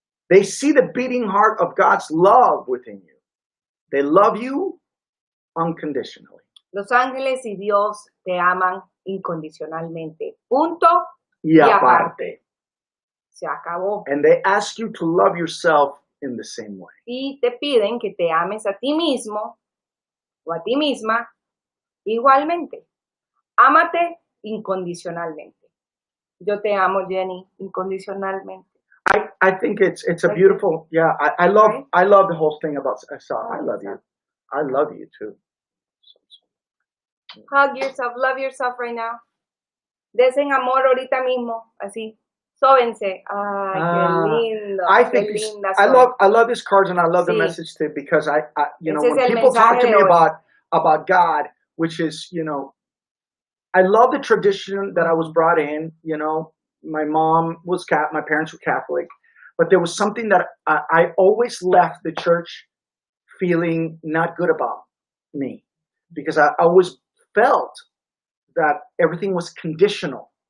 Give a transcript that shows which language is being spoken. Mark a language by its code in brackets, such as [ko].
[en] They see the beating heart of God's love within you. They love you unconditionally. [es] Los ángeles y Dios te aman incondicionalmente. Punto Y aparte. Se acabó. [en] And they ask you to love yourself in the same way. [es] Y te piden que te ames a ti mismo o a ti misma igualmente. Ámate incondicionalmente. Yo te amo, Jenny, incondicionalmente. [en] I think it's a beautiful, I love the whole thing about I love you. I love you too. Hug yourself, love yourself right now. [es] Desen amor ahorita mismo, así. Sóbense. Ay, qué lindo. [en] I [es] qué [en] think [es] linda [en] I love these cards, and I love the message too, because I when people talk to me about God, which is, I love the tradition that I was brought in. My mom was my parents were Catholic, but there was something that I always left the church feeling not good about me, because I always felt that everything was conditional.